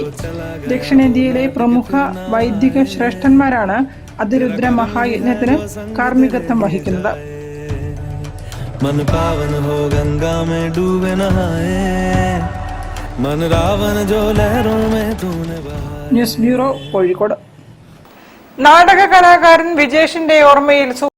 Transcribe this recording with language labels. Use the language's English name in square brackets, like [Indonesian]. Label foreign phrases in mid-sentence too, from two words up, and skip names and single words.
[Malayalam] ദക്ഷിണേന്ത്യയിലെ പ്രമുഖ വൈദിക ശ്രേഷ്ഠന്മാരാണ് അതിരുദ്ര മഹായജ്ഞത്തിന് കാർമ്മികത്വം വഹിക്കുന്നത്. [Hindi] मन पावन हो गंगा में डूबे नहाए, मन रावण जो लहरों में तूने बहाए. [Malayalam] ന്യൂസ് ബ്യൂറോ, കോഴിക്കോട്. നാടക കലാകാരൻ വിജേഷിന്റെ ഓർമ്മയിൽ